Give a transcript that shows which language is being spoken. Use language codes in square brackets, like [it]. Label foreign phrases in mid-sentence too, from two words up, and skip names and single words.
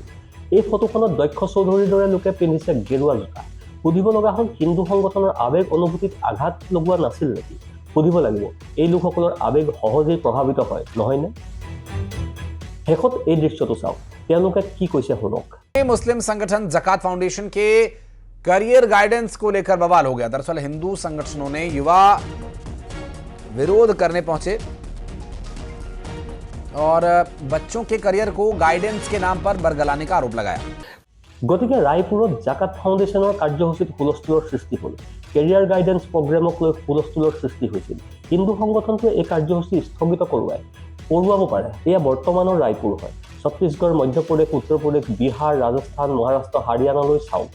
[as] এই ফটোখনত দক্ষ চৌধুৰীৰ দৰে লোকে পিন্ধিছে গেৰুৱা জোতা। সুধিব লগা হ'ল, হিন্দু সংগঠনৰ আৱেগ অনুভূতিত আঘাত লগোৱা নাছিল নেকি? সুধিব লাগিব, এই লোকসকলৰ আৱেগ সহজেই প্ৰভাৱিত হয়, নহয়নে? শেষত এই দৃশ্যটো চাওক, তেওঁলোকে কি কৈছে শুনক। [hi] मुस्लिम संगठन ज़कात फाउंडेशन के [en] career guidance [hi] को लेकर बवाल हो गया। दरअसल हिंदू संगठनों ने युवा विरोध करने पहुंचे और बच्चों के करियर को गाइडेंस के नाम पर बरगलाने का आरोप लगाया। [as] গতিকে ৰায়পুৰত জাকাত ফাউণ্ডেশ্যনৰ কাৰ্যসূচীত হুলস্থুলৰ সৃষ্টি হ'ল। [en] career guidance program [as] লৈ হুলস্থুলৰ সৃষ্টি হৈছিল। হিন্দু সংগঠনটোৱে এই কাৰ্যসূচী স্থগিত কৰোৱাব পাৰে। এয়া বৰ্তমানৰ ৰায়পুৰ হয়। ছত্তীশগড়, মধ্যপ্ৰদেশ, উত্তৰ প্ৰদেশ, বিহাৰ, ৰাজস্থান, মহাৰাষ্ট্ৰ, হাৰিয়ানালৈ চাওক।